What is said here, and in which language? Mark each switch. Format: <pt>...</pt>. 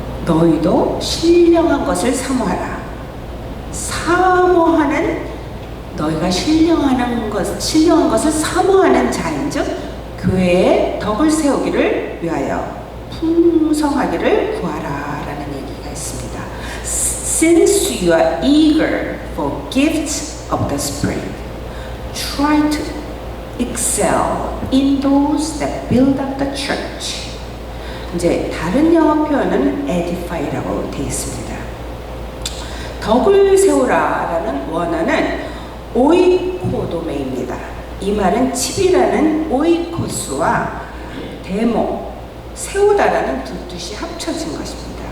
<ko>너희도 신령한 것을 사모하라. 사모하는, 너희가 신령한 것을 사모하는 자인즉 교회에 덕을 세우기를 위하여 풍성하기를 구하라 라는 얘기가 있습니다.</ko> <en>Since you are eager for gifts of the Spirit, try to excel in those that build up the church.</en> <ko>이제 다른 영어 표현은 edify라고 되어 있습니다. 덕을 세우라라는 원어는 오이코도메입니다. 이 말은 집이라는 오이코스와 데모, 세우다라는 두 뜻이 합쳐진 것입니다.</ko>